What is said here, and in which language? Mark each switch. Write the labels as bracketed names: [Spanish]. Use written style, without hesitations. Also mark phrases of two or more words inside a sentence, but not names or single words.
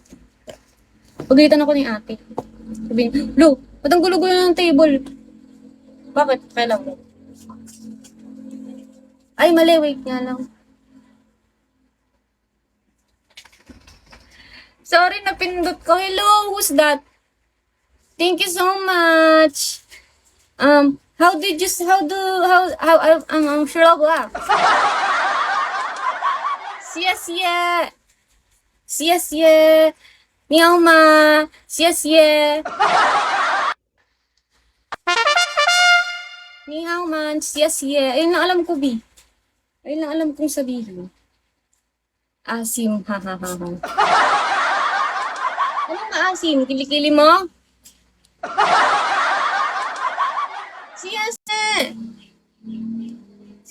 [Filipino] Pagalitan ako ni ate. Sabihin, Lo, ba't ang gulo-gulo ng table? Bakit? Kailan mo? Ay, mali. Wait nga lang. Sorry, napindot ko. [English] Hello, who's that? Thank you so much. I'm sure of that. [Chinese] 谢谢，谢谢，你好吗？谢谢，你好吗？ [Filipino] 谢谢。Ayun lang alam ko, B. Ayun lang alam kong sabihin. Asim, ha ha ha ha. Ano nga asim? Kilikili mo? Siyase! Siyase!